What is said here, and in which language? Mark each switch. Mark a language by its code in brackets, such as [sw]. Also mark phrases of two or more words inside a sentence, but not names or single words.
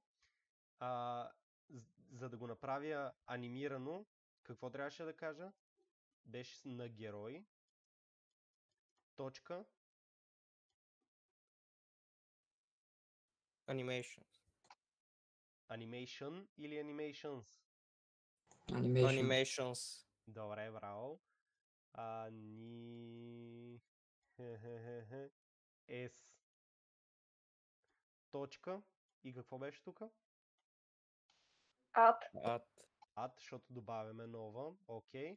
[bg] За да го направя анимирано, какво трябваше да кажа? Беше на герой. Точка. Animations. Animation или animations? Animation. Animations. Добре, браво. S. Точка. И какво беше тук? Add. Add, защото добавяме нова. Окей.